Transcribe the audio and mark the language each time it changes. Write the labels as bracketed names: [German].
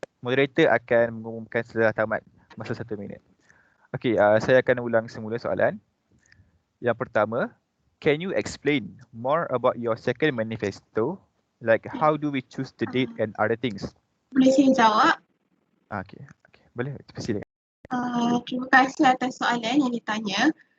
[Malay] Moderator akan mengumumkan setelah tamat masa 1 minit. Okey, saya akan ulang semula soalan. Yang pertama, [English] can you explain more about your second manifesto? Like how do we choose the date and other things? [Malay] Boleh saya jawab? Okey, boleh, silakan. Terima kasih atas soalan yang ditanya.